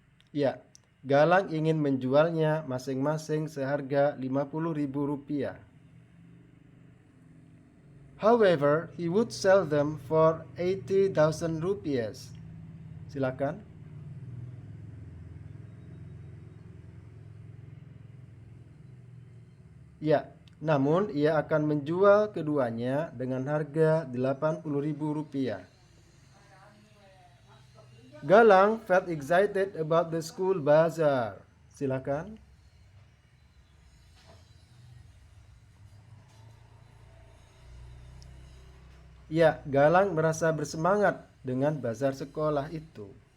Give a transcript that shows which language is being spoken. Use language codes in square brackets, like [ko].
[id] Ya, Galang ingin menjualnya masing-masing seharga 50.000 rupiah. [en] However, he would sell them for 80,000 rupiahs. [id] Silakan. Ya, namun ia akan menjual keduanya dengan harga 80.000 rupiah. [en] Galang felt excited about the school bazaar. [id] Silakan. Ya, Galang merasa bersemangat dengan bazar sekolah itu.